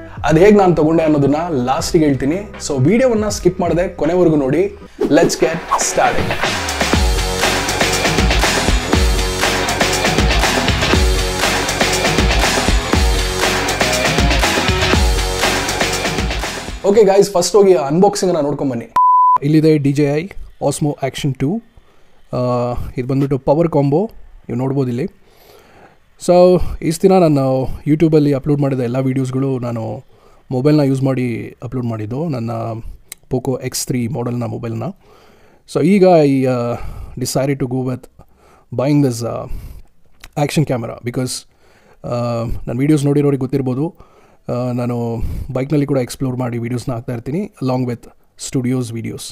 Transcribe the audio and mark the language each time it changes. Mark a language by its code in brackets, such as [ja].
[kn] ಅದು ಹೇಗೆ ನಾನು ತಗೊಂಡೆ ಅನ್ನೋದನ್ನ ಲಾಸ್ಟಿಗೆ ಹೇಳ್ತೀನಿ. ಸೊ ವಿಡಿಯೋವನ್ನ ಸ್ಕಿಪ್ ಮಾಡದೆ ಕೊನೆವರೆಗೂ ನೋಡಿ. [en] Let's get started. [kn] Okay guys, first ಹೋಗಿ ಅನ್ಬಾಕ್ಸಿಂಗ್ ಅನ್ನ ನೋಡ್ಕೊಂಡ್ ಬನ್ನಿ. ಇಲ್ಲಿದೆ DJI Osmo Action 2. ಇದು ಬಂದ್ಬಿಟ್ಟು ಪವರ್ ಕಾಂಬೋ, ನೀವು ನೋಡ್ಬೋದು ಇಲ್ಲಿ. ಸೊ ಇಷ್ಟು ದಿನ ನಾನು ಯೂಟ್ಯೂಬಲ್ಲಿ ಅಪ್ಲೋಡ್ ಮಾಡಿದ ಎಲ್ಲ ವೀಡಿಯೋಸ್ಗಳು ನಾನು ಮೊಬೈಲ್ನ ಯೂಸ್ ಮಾಡಿ ಅಪ್ಲೋಡ್ ಮಾಡಿದ್ದು, ನನ್ನ ಪೋಕೋ X3 ಮಾಡೆಲ್ನ ಮೊಬೈಲ್ನ. ಸೊ ಈಗ [en] I decided to go with buying this action camera because [kn] ನನ್ನ ವೀಡಿಯೋಸ್ ನೋಡಿರೋರಿಗೆ ಗೊತ್ತಿರ್ಬೋದು, ನಾನು ಬೈಕ್ನಲ್ಲಿ ಕೂಡ ಎಕ್ಸ್ಪ್ಲೋರ್ ಮಾಡಿ ವೀಡಿಯೋಸ್ನ ಹಾಕ್ತಾ ಇರ್ತೀನಿ [en] Along with studios videos.